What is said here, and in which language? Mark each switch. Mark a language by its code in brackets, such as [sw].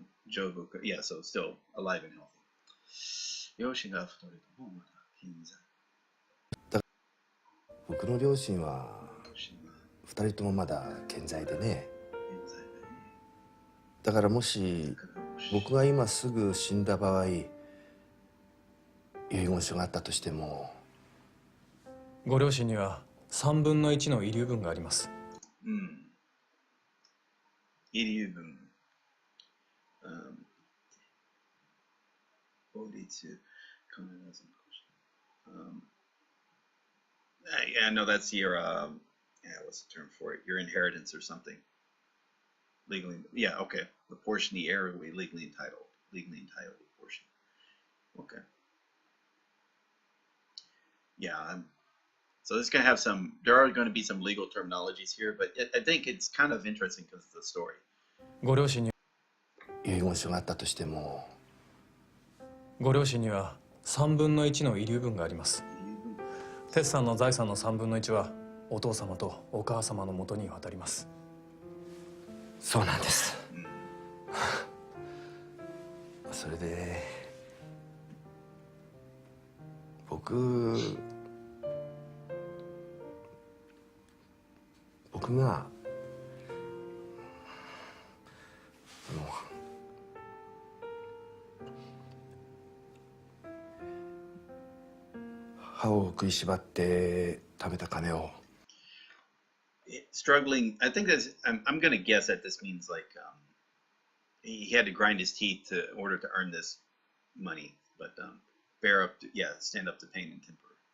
[en] Jobuka, yeah, so still alive and healthy. [ja] 両親が2人ともまだ健在。僕の両親は2人ともまだ健在でね。だからもし僕が今すぐ死んだ場合、遺言書があったとしても、ご両親には3分の1の遺留分があります。遺留分。法律必ず [en] yeah, no, that's your what's the term for it? Your inheritance or something. Legally, yeah, okay. The portion the heir will be legally entitled portion. Okay. Yeah, so this is going to have there are going to be some legal terminologies here, but I think it's kind of interesting because of the story. [ja] ご両親に遺言書があったとしても、ご両親には3分の1の遺留分があります。テスさんの財産の3分の1はお父様とお母様の元に渡ります。そうなんです。それで僕が歯を食いしばって貯めた金を。 [en] Struggling, I think I'm going to guess that this means like he had to grind his teeth in order to earn this money, but bear up to, stand up to pain and temper.